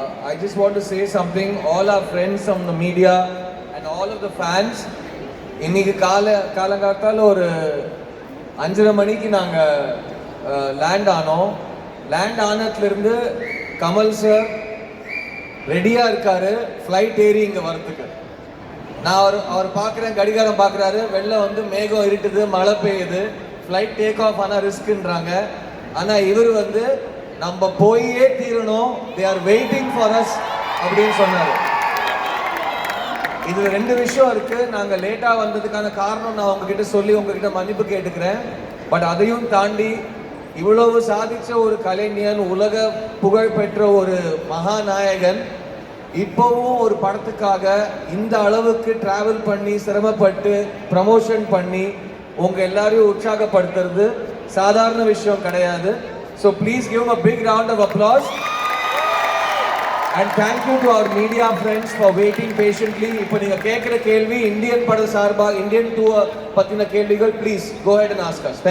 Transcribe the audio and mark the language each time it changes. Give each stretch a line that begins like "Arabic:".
English: I just want to say something. All our friends from the media and all of the fans,
Tamil: இன்னைக்கு காலங்காத்தால ஒரு 5:30 மணிக்கு நாங்கள் land ஆனோம். லேண்ட் ஆனதுலேருந்து கமல் சார் ரெடியாக இருக்காரு ஃப்ளைட் ஏறி இங்கே வரத்துக்கு. நான் அவர் பார்க்குறேன், கடிகாரம் பார்க்குறாரு, வெளில வந்து மேகம் இருட்டுது, மழை பெய்யுது, ஃப்ளைட் டேக் ஆஃப் ஆனால் ரிஸ்க்குன்றாங்க. ஆனால் இவர் வந்து நம்ம போயே தீரணும்,
English: they are waiting for us
Tamil: அப்படின்னு சொன்னார். இதில் 2 விஷயம் இருக்குது. நாங்கள் லேட்டாக வந்ததுக்கான காரணம் நான் உங்ககிட்ட சொல்லி உங்ககிட்ட மன்னிப்பு கேட்டுக்கிறேன். பட் அதையும் தாண்டி இவ்வளவு சாதித்த ஒரு கலைஞன், உலக புகழ் பெற்ற ஒரு மகாநாயகன் இப்போவும் ஒரு படத்துக்காக இந்த அளவுக்கு டிராவல் பண்ணி சிரமப்பட்டு ப்ரமோஷன் பண்ணி உங்கள் எல்லாரையும் உற்சாகப்படுத்துறது சாதாரண விஷயம் கிடையாது.
English: So please give him a big round of applause. And thank you to our media friends for waiting patiently.
Tamil: இப்போ நீங்க கேட்குற கேள்வி இந்தியன் பட சார்பாக இந்தியன் 2 பத்தின கேள்விகள், please
English: go ahead and ask us.